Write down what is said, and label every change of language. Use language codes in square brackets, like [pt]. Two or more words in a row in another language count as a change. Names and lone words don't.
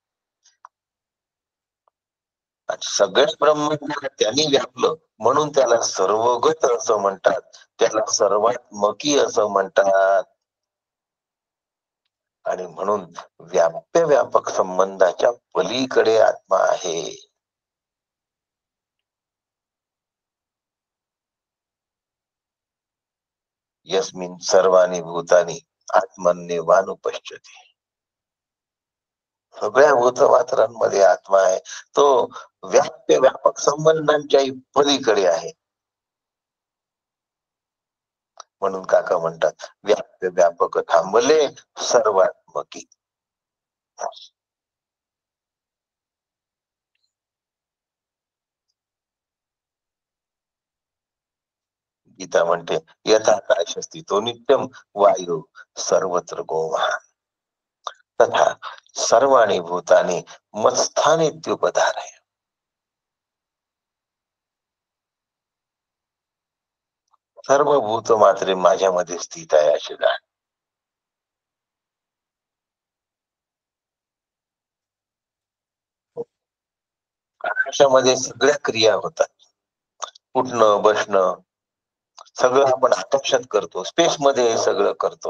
[mr] सगळ्याच ब्रह्मांडाला त्यांनी व्यापलं म्हणून त्याला सर्वगत असं म्हणतात, त्याला सर्वात्मकी असं म्हणतात. आणि म्हणून व्याप्य व्यापक संबंधाच्या पलीकडे आत्मा आहे. [sa] यस्मिन सर्वानी भूतानी आत्मन्यवानुपश्यते. [mr] सगळ्या भूतमात्रांमध्ये आत्मा आहे. तो व्याप्य व्यापक संबंधांच्याही पलीकडे आहे. म्हणून काका म्हणतात व्याप्य व्यापक थांबले सर्वात्मकी. [sa] गीता म्हणते यथा काशस्ती तो नित्यम वायू सर्वत्र गोमहान तथा सर्वाणी भूतानी मत्स्थानीत्युपधारय. [mr] सर्व भूत मात्रे माझ्यामध्ये स्थित आहे असे जाण. आकाशामध्ये सगळ्या क्रिया होतात, उठणं बसणं सगळं आपण आकाशात करतो, स्पेस मध्ये हे सगळं करतो.